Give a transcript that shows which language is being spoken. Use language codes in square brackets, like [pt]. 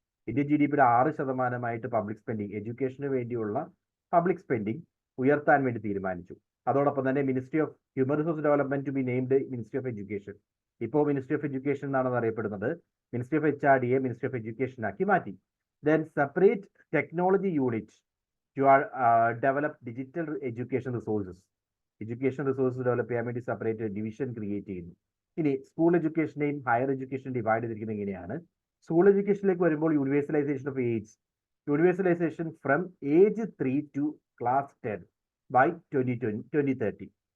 [ml] Indian GDPയുടെ 6% public spending, എഡ്യൂക്കേഷന് വേണ്ടിയുള്ള public spending ഉയർത്താൻ വേണ്ടി തീരുമാനിച്ചു. അതോടൊപ്പം തന്നെ [en] Ministry of human resource development to be named ministry of education. [ml] ഇപ്പോൾ മിനിസ്ട്രി ഓഫ് എഡ്യൂക്കേഷൻ എന്നാണ് അറിയപ്പെടുന്നത്. Ministry of HRDയെ ministry of education ആക്കി മാറ്റി. [en] Then separate technology unit to develop digital education resources. [ml] Education resource develop ചെയ്യാൻ വേണ്ടി separate division create ചെയ്യുന്നു. ഇനി school എഡ്യൂക്കേഷനെയും higher education divide ചെയ്തിരിക്കുന്നത് എങ്ങനെയാണ്? സ്കൂൾ എഡ്യൂക്കേഷനിലേക്ക് വരുമ്പോൾ [en] Universalisation of age, universalisation from age 3 to class 10 by 2030.